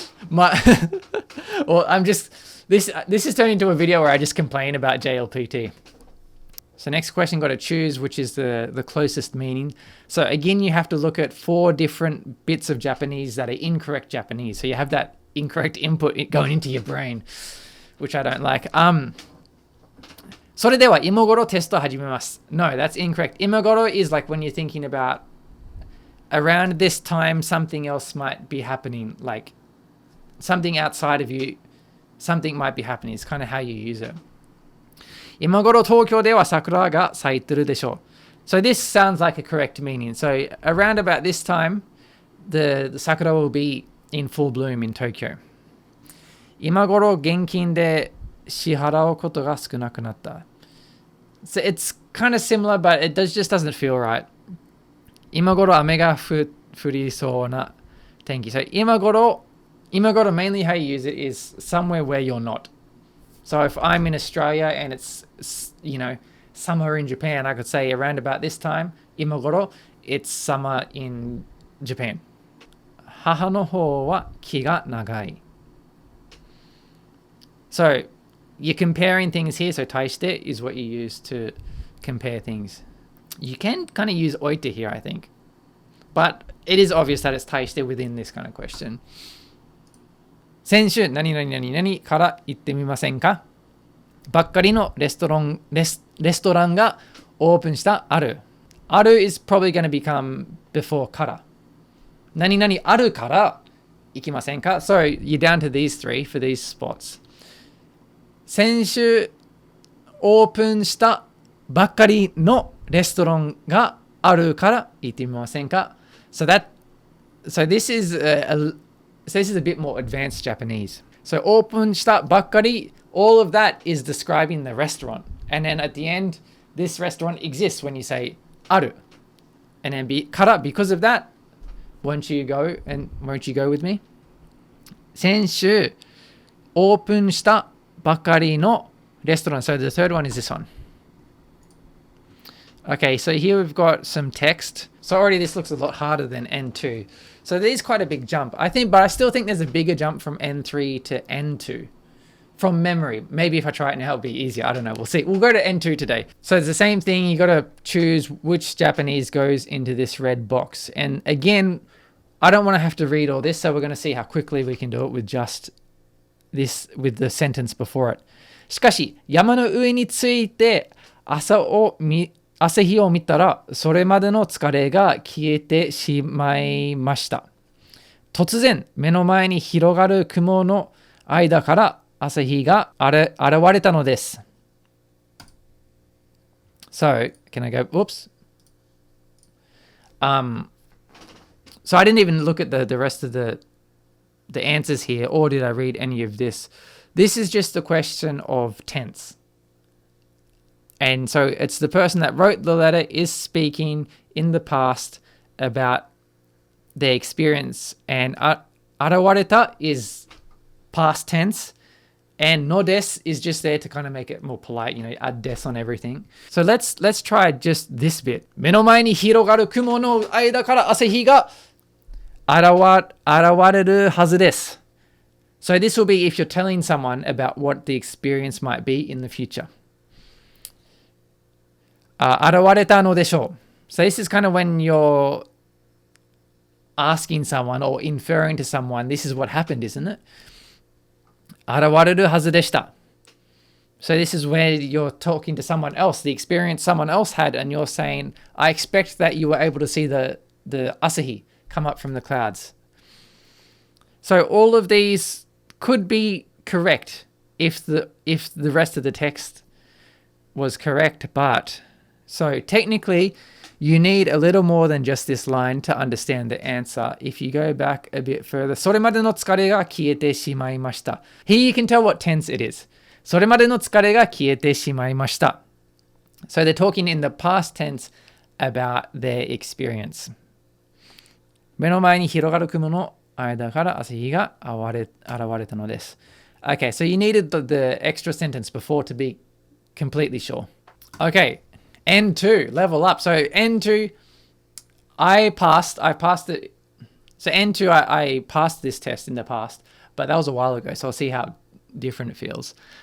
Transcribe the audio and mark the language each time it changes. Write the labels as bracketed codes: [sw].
[en] Well, I'm just this is turning into a video where I just complain about JLPT. So next question, got to choose which is the closest meaning. So again, you have to look at 4 different bits of Japanese that are incorrect Japanese. So you have that incorrect input going into your brain, which I don't like. [ja] それでは今頃テスト始めます. [en] No, that's incorrect. 今頃 is like when you're thinking about around this time something else might be happening, like something outside of you, something might be happening. It's kind of how you use it. [ja] 今頃東京では桜が咲いてるでしょう. [en] So this sounds like a correct meaning. So around about this time, the sakura will be in full bloom in Tokyo. [ja] 今頃現金で支払うことが少なくなった. [en] So it's kind of similar, but it just doesn't feel right. [ja] 今頃雨が降りそうな天気. [en] So 今頃 mainly how you use it is somewhere where you're not. So if I'm in Australia and it's, you know, summer in Japan, I could say around about this time, 今頃, it's summer in Japan. [ja] 母の方は気が長い. [en] So you're comparing things here. So 対して is what you use to compare things. You can kind of use おいて here, I think. But it is obvious that it's 対して within this kind of question. [ja] 先週何々何々から行ってみませんか?ばっかりのレストランがオープンしたある. [en] ある is probably going to become before から. [ja] 何々あるから行きませんか? [en] So you're down to these 3 for these spots. [ja] 先週オープンしたばっかりのレストランがあるから行ってみませんか? [en] So this is a bit more advanced Japanese. So [ja] オープンしたばっかり, [en] all of that is describing the restaurant. And then at the end, this restaurant exists when you say ある. And then から because of that, won't you go with me? [ja] 先週オープンしたばかりのレストラン. [en] So the third one is this one. Okay, so here we've got some text. So already this looks a lot harder than N2. So there's quite a big jump, I think, but I still think there's a bigger jump from N3 to N2. From memory. Maybe if I try it now, it'll be easier. I don't know. We'll see. We'll go to N2 today. So it's the same thing. You got to choose which Japanese goes into this red box. And again, I don't want to have to read all this, so we're going to see how quickly we can do it with just this, with the sentence before it. [ja] しかし、山の上に着いて朝日を見たら、それまでの疲れが消えてしまいました。突然、目の前に広がる雲の間から朝日が現れたのです。 [en] So, can I go, whoops. So I didn't even look at the rest of the answers here, or did I read any of this? This is just a question of tense. And so it's the person that wrote the letter is speaking in the past about their experience. And 現れた is past tense. And no des is just there to kind of make it more polite, add des on everything. So let's try just this bit. [ja] 目の前に広がる雲の間から朝日が現れるはずです。 [en] So this will be if you're telling someone about what the experience might be in the future. [ja] 現れたのでしょう. [en] So this is kind of when you're asking someone or inferring to someone, this is what happened, isn't it? [ja] 現れるはずでした. [en] So this is where you're talking to someone else, the experience someone else had, and you're saying, I expect that you were able to see the asahi come up from the clouds. So all of these could be correct if the rest of the text was correct, but so technically you need a little more than just this line to understand the answer. If you go back a bit further, [ja] それまでの疲れが消えてしまいました. [en] Here you can tell what tense it is. [ja] それまでの疲れが消えてしまいました. [en] So they're talking in the past tense about their experience. [ja] 目の前に広がる雲の間から朝日が現れたのです. [en] Okay, so you needed the extra sentence before to be completely sure. Okay. N2, level up. So N2, I passed it. So N2, I passed this test in the past, but that was a while ago. So I'll see how different it feels.